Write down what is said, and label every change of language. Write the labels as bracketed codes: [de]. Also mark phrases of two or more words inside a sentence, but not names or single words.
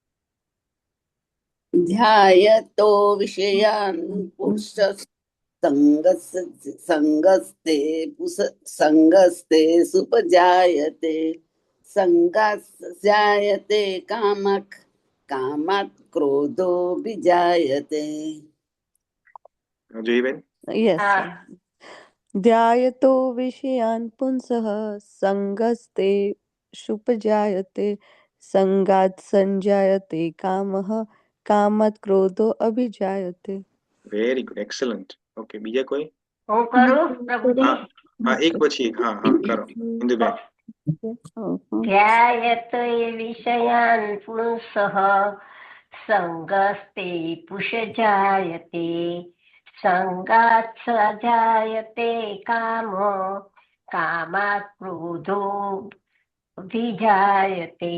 [sa] ધ્યાયતો વિષયાન પુરુષ સંગસ્તે સંગસ્તે સુપજાયતે સંગાસ્યાયતે કામક કામાત ક્રોધો વિજાયતે. [gu] જોઈબેન. યસ. [sa] ध्यायतो विषयान् पुंसः संगस्ते शुपजायते संगात् संजायते कामः कामात् क्रोधो अभिजायते. [en] very good, excellent. okay, [gu] બીજા કોઈ? હું કરું પ્રભુજી? હા, એક પછી એક. હા હા કરો ઇન્દુબેન. [sa] ધ્યાયત વિષયાન પુંસઃ સંગસ્તે પુષ જાયતે સંગાત સજાયતે કામો કામાત ક્રોધો વિજાયતે.